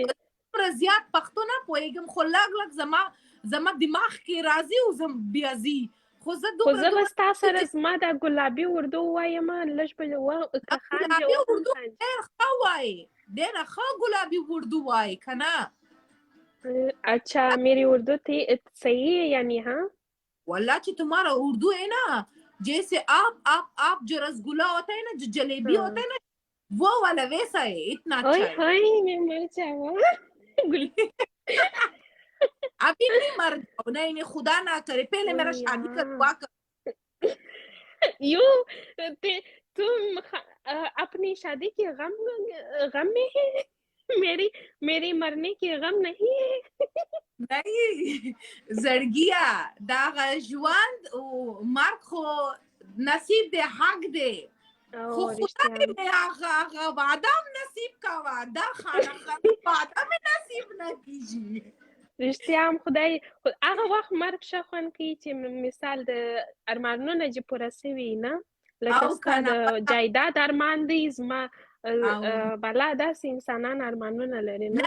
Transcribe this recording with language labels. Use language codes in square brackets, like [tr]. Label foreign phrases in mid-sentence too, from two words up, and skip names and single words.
[ps] زیات پښتو نه پوهېږم خو لږ زما دماغ کې راځي او زه بیا ځي خو زه به ستا سره زما دا ګلابي اردو وایم لږ به ګلابي اردو ډېر ښه وایي ډېره ښه ګلابي اردو وایي که نه [ur] اچھا میری اردو تھی صحیح ہے یعنی ہاں والله کہ تمہارا اردو ہے نا جیسے آپ جو رسگلا ہوتا ہے نا جو جلیبی ہوتا ہے نا وہ والا ویسا ہے اتنا اچھا ہے میں مر جاؤں گا ابھی نہیں مر جاؤ نہیں خدا نہ کرے پہلے میرا شادی کروا کر یو تم اپنی شادی کے غم میں ہے میری مرنے کی غم نہیں ہے [ps] नहीं زړګیا دا ژوند او مرګ خو نصیب دی حق دی خو خدای مې هغه وعده نصیب کاوه دا خانه وعده مې نصیب نه کیږي رښتیا هم خدای هغه وخت مرګ ښه خوند کوي چې مثال د ارمانونه چې پوره سوي نه لکه ستا د جایداد ارمان دی زما بالا داسې انسانان ارمانونه لري نه